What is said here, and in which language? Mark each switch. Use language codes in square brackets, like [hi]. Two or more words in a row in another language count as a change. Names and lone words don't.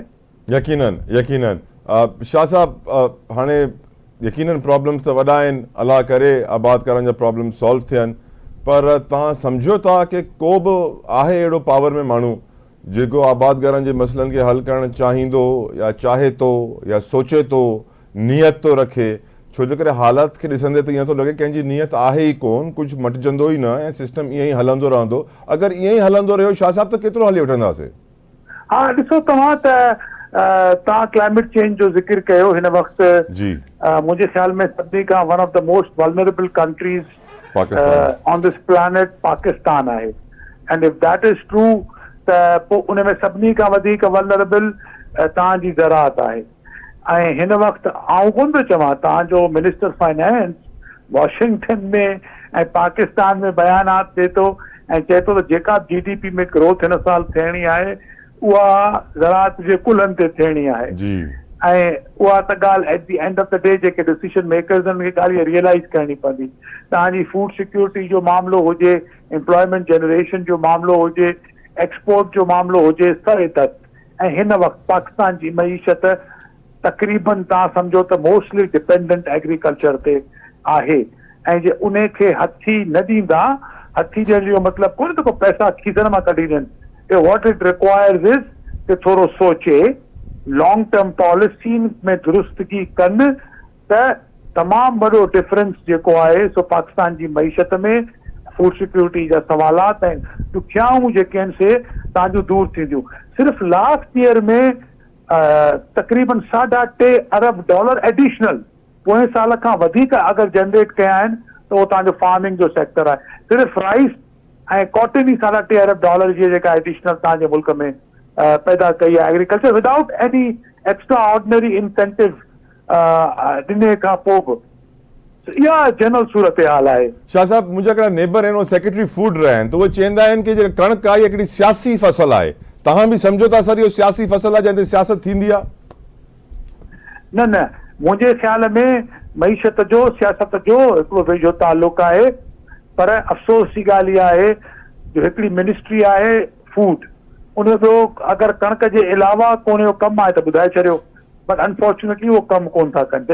[sd] यकीनन यकीनन शाह साहब, हाणे यकीनन प्रॉब्लम्स त वॾा आहिनि, अलाह करे आबाद करण जा [en] problem solve [sd] थियनि, पर तव्हां सम्झो था कि को बि आहे अहिड़ो पावर में माण्हू जेको आबाद करण जे मसइलनि खे हल करणु चाहींदो या चाहे थो या सोचे थो, नियत थो रखे, छो जे करे हालात खे ॾिसंदे त ईअं थो लॻे कंहिंजी नियत आहे ई कोन, कुझु मटिजंदो ई न ऐं सिस्टम ईअं ई हलंदो रहंदो। अगरि ईअं ई हलंदो रहियो शाह साहब त केतिरो हली वठंदासीं? हा ॾिसो तव्हां त तव्हां [en] climate change [sd] जो ज़िक्र कयो, हिन वक़्तु जी मुंहिंजे ख्याल में सभिनी खां [en] one of the most vulnerable countries on this planet [sd] पाकिस्तान आहे। [en] and if that is true [sd] त पोइ उन में सभिनी खां वधीक वल्नरेबल तव्हांजी ज़राअत आहे। ऐं हिन वक़्तु आउं कोन थो चवां, तव्हांजो [en] minister finance [sd] वॉशिंगटन में ऐं पाकिस्तान में बयानात ॾिए थो ऐं चए थो त जेका GDP में ग्रोथ हिन साल थियणी आहे उहा ज़राअत जे कुलनि ते थियणी आहे। ऐं उहा त ॻाल्हि [en] at the end of the day [sd] जेके [en] decision makers [sd] आहिनि खे ॻाल्हि रियलाइज़ करणी पवंदी। तव्हांजी [en] food security [sd] जो मामिलो हुजे, [en] employment generation [sd] जो मामिलो हुजे, एक्सपोर्ट जो मामिलो हुजे, सर तक, ऐं हिन वक़्तु पाकिस्तान जी मईशत तक़रीबन तव्हां सम्झो त [en] mostly dependent agriculture [sd] ते आहे ऐं जे उन खे हथी न ॾींदा, हथी ॾियण जो मतिलबु कोन्हे त को पैसा खीसण मां कढी ॾियनि। [en] what it requires is [sd] कि थोरो सोचे, [en] long term policy [sd] में दुरुस्तगी कनि त तमामु वॾो डिफरेंस जेको आहे सो पाकिस्तान जी मईशत में, [en] food security [sd] जा सवालात ऐं ॾुखियाऊं जेके आहिनि से तव्हांजूं दूरि थींदियूं। सिर्फ़ु [en] last year [sd] में तक़रीबन $3.5 अरब एडिशनल पोएं साल खां वधीक अगरि जनरेट कया आहिनि त उहो तव्हांजो फार्मिंग जो सेक्टर आहे। सिर्फ़ु राइस ऐं कॉटन ई $3.5 अरब जी जेका एडिशनल तव्हांजे मुल्क में पैदा कई आहे [en] agriculture without any extra ordinary incentive [sd] ॾिने खां पोइ बि। इहा जनरल सूरत हाल आहे। शाह साहब, मुंहिंजा हिकिड़ा नेबर आहिनि, [en] secretary food [sd] रहिया आहिनि, त उहे चवंदा आहिनि कि जेका कणिक आहे हिकिड़ी सियासी फसल आहे। तव्हां बि सम्झो था सर इहो सियासी फसल आहे जंहिं ते सियासत थींदी आहे? न न, मुंहिंजे ख़्याल में मईशत जो सियासत जो हिकिड़ो वेझो ताल्लुक आहे, पर अफ़सोस जी ॻाल्हि इहा आहे जो हिकिड़ी मिनिस्ट्री आहे फूड, उन जो अगरि कणिक जे अलावा को कमु आहे त ॿुधाए छॾियो, [en] but unfortunately [sd] उहो कमु कोन था कनि।